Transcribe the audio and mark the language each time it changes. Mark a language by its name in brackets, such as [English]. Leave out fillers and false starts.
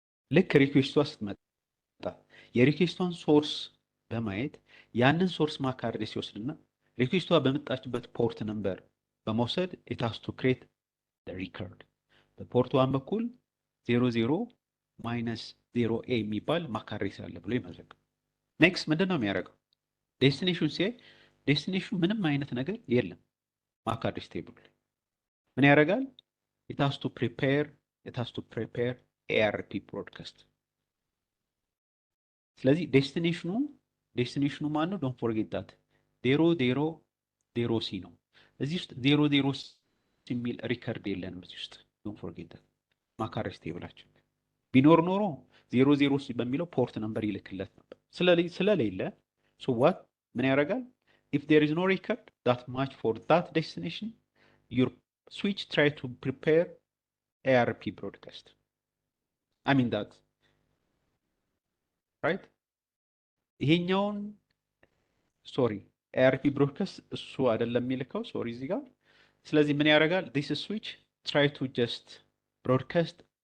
[Amharic] ልክ ሪኩዌስቷ ስትመጣ የሪኩዌስቷን ሶርስ በማየት ያንን ሶርስ ማክ አድሬስ ይወስድና ሪኩዌስቷ በመጣችበት ፖርት ነምበር በመውሰድ [English] it has to create the record። [Amharic] በፖርት 1 በኩል 00-0A የሚባል ማክ አድሬስ አለ ብሎ ይመዘግባል። ኔክስት ምንድን ነው የሚያደርገው? ዴስቲኔሽን ሲያይ ዴስቲኔሽኑ ምንም አይነት ነገር የለም ማክ አድሬስ ቴብል ላይ ምን ያደርጋል? [English] it has to prepare ARP broadcast። [Amharic] ስለዚህ ዴስቲኔሽኑ ማን ነው? ዶንት ፎርጌት ዳት 00-0C ነው። እዚህ ውስጥ 00 የሚል ሪከርድ የለንም እዚህ ውስጥ ዶንት ፎርጌት ዳት። ማክ አድሬስ ቴብላችን ቢኖር ኖሮ 00 በሚለው ፖርት ነምበር ይልክለት ነበር። ስለሌለ so what ምን ያደርጋል? [English] if there is no record that match for that destination your switch try to prepare ARP broadcast. I mean that right? [Amharic] ይሄኛውን ሶሪ ARP ብሮድካስት እሱ አይደለም የሚልከው ሶሪ እዚህ ጋር ስለዚህ ምን ያደርጋል [English] this switch try to just broadcast